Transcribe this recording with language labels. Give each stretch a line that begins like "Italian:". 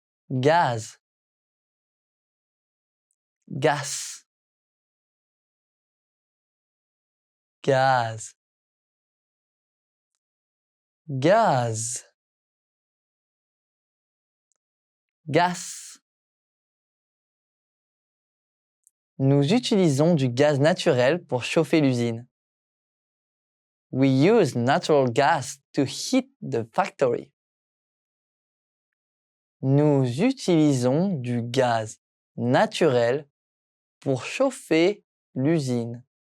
French: gaz,
English: gas,
French: gaz, gaz,
English: gas.
French: Nous utilisons du gaz naturel pour chauffer l'usine.
English: We use natural gas to heat the factory.
French: Nous utilisons du gaz naturel pour chauffer l'usine.